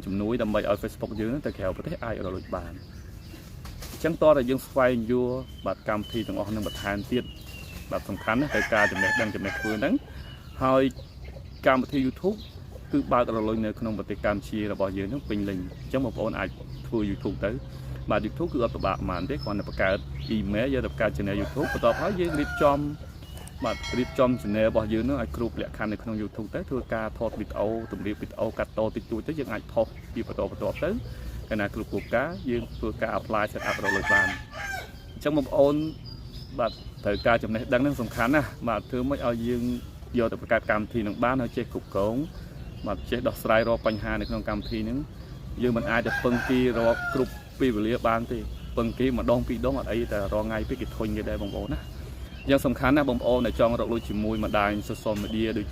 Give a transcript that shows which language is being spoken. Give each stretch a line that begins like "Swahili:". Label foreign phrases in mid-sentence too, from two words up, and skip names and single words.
Khmer: ជំនួយដើម្បីឲ្យ Facebook យើងទៅក្រៅប្រទេសអាចរលុយបានអញ្ចឹងតើតែយើងស្វែងយល់បាទកម្មវិធីទាំងអស់នឹងបន្ថែមទៀតបាទសំខាន់ណាស់ត្រូវការចំណេះដឹងចំណេះធ្វើហ្នឹងហើយកម្មវិធី YouTube គឺបើករលុយនៅក្នុងប្រទេសកម្ពុជារបស់យើងហ្នឹងពេញលេញអញ្ចឹងបងប្អូនអាចធ្វើ YouTube ទៅបាទ YouTube គឺអត់ពិបាកប៉ុន្មានទេគ្រាន់តែបង្កើត email យកទៅបង្កើត channel YouTube បន្ទាប់ហើយយើងរៀបចំ channel របស់យើងនឹងឲ្យគ្រប់ល ក្ខខណ្ឌនៅក្នុង YouTube ទៅធ្វើការថតវីដេអូតម្រៀបវីដេអូកាត់តតិចតួចទៅយើងអាចផុសពីបន្តទៅកាលណាគ្រប់គោលការណ៍យើង ធ្វើការ
English: apply set up
Khmer: រកលុយបានអញ្ចឹងបងប្អូនបាទត្រូវការចំណេះដឹងនឹងសំខាន់ណាស់បាទធ្វើម៉េចឲ្យយើងយកទៅបង្កើតកម្មវិធីនឹងបានហើយចេះគ្រប់គ្រងបាទចេះដោះស្រាយរាល់បញ្ហានៅក្នុងកម្មវិធីហ្នឹងយើងមិនអាចទៅពឹងគេរកគ្រប់ពេលវេលាបានទេពឹងគេម្ដងពីរដងអត់អីតែរាល់ថ្ងៃពេកគេធុញគេដែរបងប្អូនណាយ៉ាងសំខាន់ណាស់បងប្អូនដែលចង់រកលុយជាមួយបណ្ដាញ
English: social media
Khmer: ដូចជា